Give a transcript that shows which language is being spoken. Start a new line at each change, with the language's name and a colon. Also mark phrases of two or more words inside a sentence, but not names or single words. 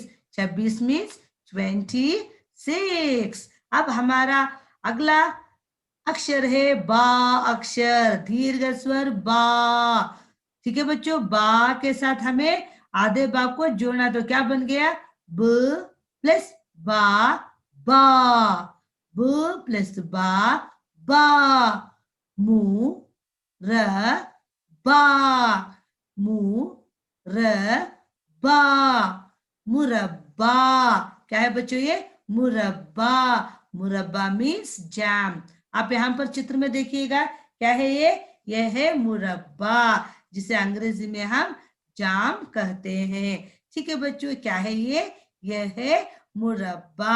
Hindi: 26 मीन्स 26। अब हमारा अगला अक्षर है बा अक्षर, दीर्घ स्वर बा। ठीक है बच्चों, बा के साथ हमें आधे बा को जोड़ना, तो क्या बन गया? ब प्लस बा, बा। ब प्लस बा, बा। मु र बा, मु र बा, मुरब्बा। क्या है बच्चों ये? मुरब्बा। मुरब्बा मीन्स जैम। आप यहाँ पर चित्र में देखिएगा, क्या है ये? यह है मुरब्बा, जिसे अंग्रेजी में हम जाम कहते हैं। ठीक है बच्चों, क्या है ये? यह है मुरब्बा।